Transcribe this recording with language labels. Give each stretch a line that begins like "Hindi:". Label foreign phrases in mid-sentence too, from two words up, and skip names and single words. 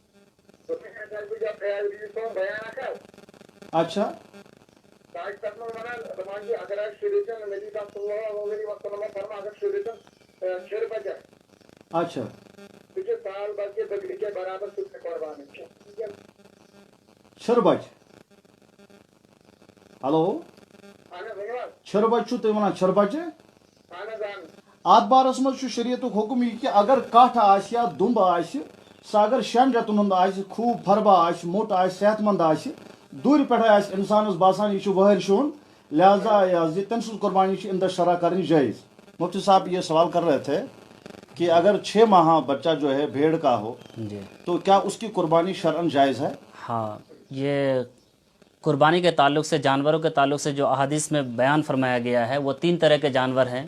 Kashmiri: اچھا، اچھا، چھِرٕ بچہِ، ہلو چھربچ چھو تُہۍ وَنان چھربچہِ اتھ بارس منٛز چھُ شریعتُک حکم یہِ کہِ اگر کٹھ آسہِ یا دُمب آسہِ سُہ اگر 6 رٮ۪تن ہُنٛد آسہِ خوٗب فربا آسہِ موٚٹ آسہِ صحت مند آسہِ دوٗرِ پٮ۪ٹھے آسہِ اِنسانس باسان یہِ چھُ وٲرۍ شوٗن لہذا یہ حظ تٔمۍ سٕنٛز قربانی چھِ اِنٛدر شرح کرنی جٲیز.
Urdu: مفتی صاحب یہ سوال کر رہے تھے کہ اگر 6 ماہ بچہ جو ہے بھیڑ کا ہو جی تو کیا اس کی قربانی شرعاً جائز ہے؟ ہاں، یہ قربانی کے تعلق سے، جانوروں کے تعلق سے جو احادیث میں بیان فرمایا گیا ہے وہ 3 طرح کے جانور ہیں.